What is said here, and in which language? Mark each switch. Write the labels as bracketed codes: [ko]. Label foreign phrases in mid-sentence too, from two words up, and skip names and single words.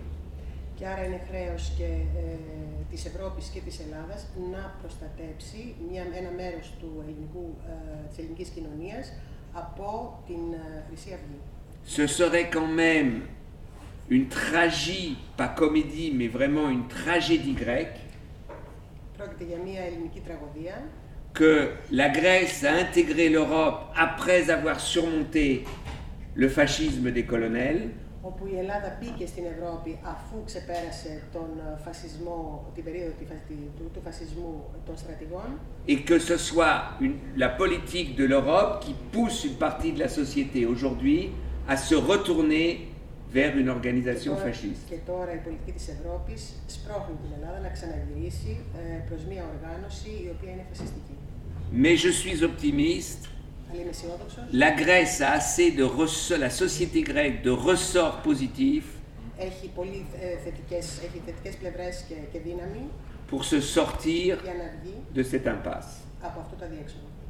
[el] Και άρα είναι χρέος και της Ευρώπης και της Ελλάδας να προστατέψει ένα μέρος της ελληνικής κοινωνίας από την Χρυσή Αυγή. [fr] Ce serait quand même une tragie, pas comédie, mais vraiment une tragédie grecque, [el] Πρόκειται για μια ελληνική τραγωδία, [fr] que la Grèce a intégré l'Europe après avoir surmonté le fascisme des colonels, [el] όπου η Ελλάδα μπήκε στην Ευρώπη αφού ξεπέρασε τον φασισμό, την περίοδο του φασισμού των στρατηγών, [fr] et que ce soit la politique de l'Europe qui pousse une partie de la société aujourd'hui à se retourner vers une organisation fasciste. [el] Και τώρα η πολιτική της Ευρώπης σπρώχνει την Ελλάδα να ξαναγυρίσει προς μια οργάνωση η οποία είναι φασιστική. [fr] Mais je suis optimiste. La Grèce a assez de la société grecque de ressorts positifs pour se sortir de cette impasse.